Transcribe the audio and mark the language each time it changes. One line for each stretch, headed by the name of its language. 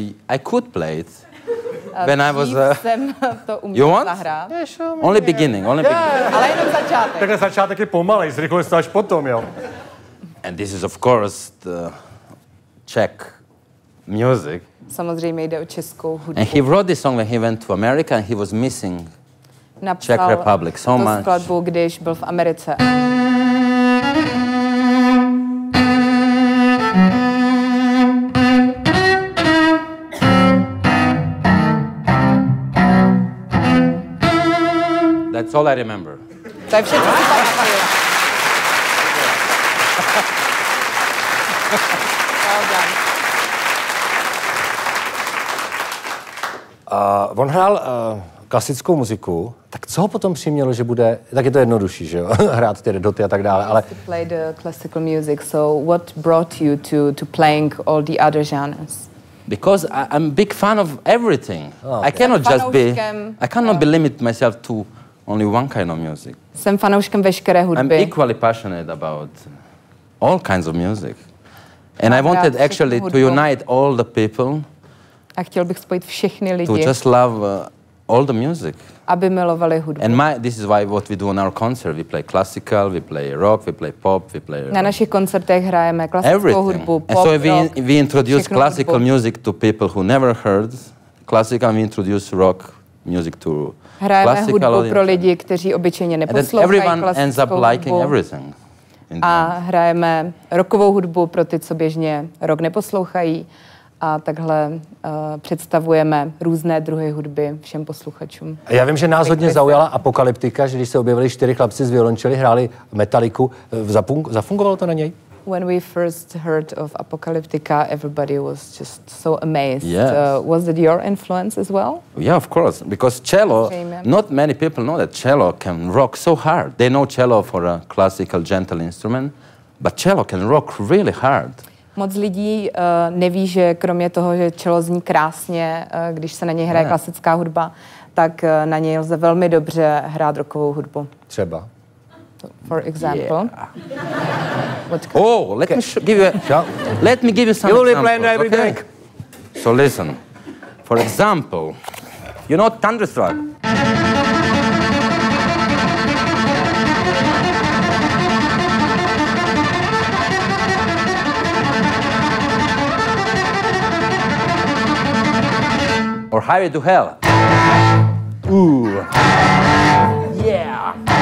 English: I could play it when I was...
Czech: jsem to
English: you want?
Czech: Zahrát.
English: Only beginning, only beginning.
Czech: Ale jenom začátek. Takhle začátek je pomalej, zrychluješ to až potom, jo.
English: And this is of course the Czech music.
Czech: Samozřejmě jde o českou hudbu.
English: And he wrote this song when he went to America and he was missing Czech Republic so much.
Czech: Skladbu, když byl v Americe.
English: That's all I remember.
Czech: To je všechno, co pamatuju. On hrál klasickou muziku, tak co ho potom přimělo, že bude, tak je to jednodušší, že jo, hrát ty doty a tak dále, ale...
English: To play the classical music, so what brought you to playing all the other genres? Because I'm a big fan of everything. Oh, okay. I cannot be limit myself to only one kind of music.
Czech: Jsem fanouškem veškeré hudby.
English: I'm equally passionate about all kinds of music. And I wanted actually to unite all the people.
Czech: A chtěl bych spojit všechny lidi.
English: To just love all the music.
Czech: Aby milovali hudbu.
English: And this is why what we do on our concert. We play classical, we play rock, we play pop, we play...
Czech: Na našich koncertech hrajeme klasickou hudbu, pop,
English: and so rock, we introduce classical music to people who never heard classical, and we introduce rock music to
Czech: hrajeme hudbu pro lidi, kteří obyčejně neposlouchají klasickou hudbu. A hrajeme rockovou hudbu pro ty, co běžně rock neposlouchají. A takhle představujeme různé druhy hudby všem posluchačům. Já vím, že nás hodně zaujala Apokalyptika, že když se objevili 4 chlapci z violončely, hráli Metaliku. Zafungovalo to na něj?
English: When we first heard of Apokalyptika, everybody was just so amazed. Yes. Was it your influence as well? Yeah, of course. Because cello, not many people know that cello can rock so hard. They know cello for a classical, gentle instrument, but cello can rock really hard.
Czech: Moc lidí neví, že kromě toho, že cello zní krásně, když se na něj hraje klasická hudba, tak na něj lze velmi dobře hrát rockovou hudbu. Třeba.
English: For example. Oh, let me give you some examples. Okay? So listen. For example, you know Thunderstruck? Or Highway to Hell. Ooh. Yeah.